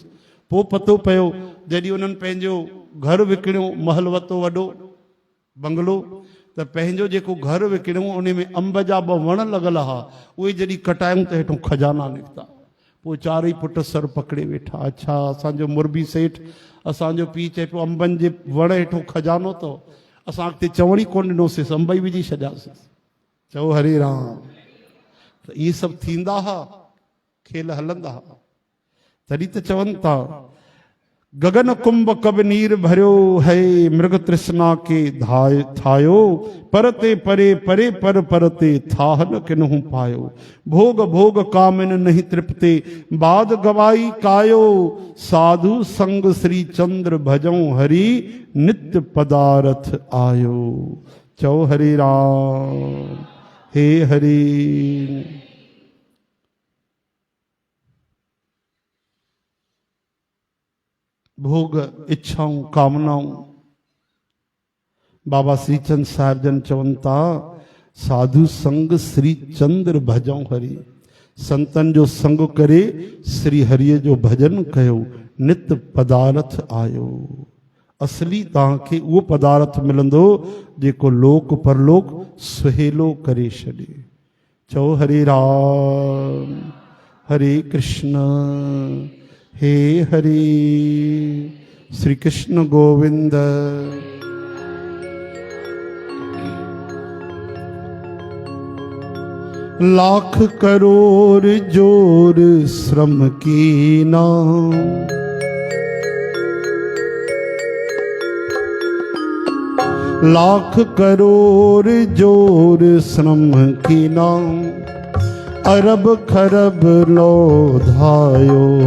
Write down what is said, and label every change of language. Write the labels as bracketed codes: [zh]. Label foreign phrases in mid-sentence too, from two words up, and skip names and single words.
[sd] पोइ पतो पियो, जॾहिं उन्हनि पंहिंजो घर विकिणियो, महल वरितो वॾो बंगलो, त पंहिंजो जेको घर विकिणियो उन में अंब जा 2 वण लॻल हुआ, उहे जॾहिं कटायूं त हेठों खजाना निकिता। पोइ 4 ई पुट सर पकड़े वेठा। अच्छा, असांजो मुरबी सेठ, असांजो पीउ चए पियो, अंबनि जे वण हेठों खजानो अथव, असां अॻिते चवण ई कोन ॾिनोसीं, अंब ई विझी छॾियासीं। चओ हरे राम। त इहे सभु थींदा हुआ, खेल हलंदा हुआ। [hi] तरी त चवनि था गगन कुंभ कब नीर भरियो है मृग तृष्णा के थायो परते परे परे पर परते थाह न किन्हु पायो भोग भोग कामिन नहीं तृप्ते बाद गवाई कायो साधु संग श्री चंद्र भजौ हरि नित्य पदारथ आयो। [sd] चौ हरि राम हे हरि। भोग इच्छाऊं कामनाऊं बाबा श्रीचंद साहिब जन चवंता [hi] साधु संग श्री चंद्र भजऊं हरि [sd] संतन जो संग करे श्री हरिय जो भजन कयो नित्य पदारथ आयो। असली तव्हांखे उहो पदारथ मिलंदो जेको लोक परलोक सुहेलो करे छॾे। चओ हरे राम हरे कृष्ण हे हरि। [hi] श्री कृष्ण गोविंद। लाख करोड़ जोर श्रम की नाम लाख करोड़ जोर श्रम की नाम अरब खरब लोधायो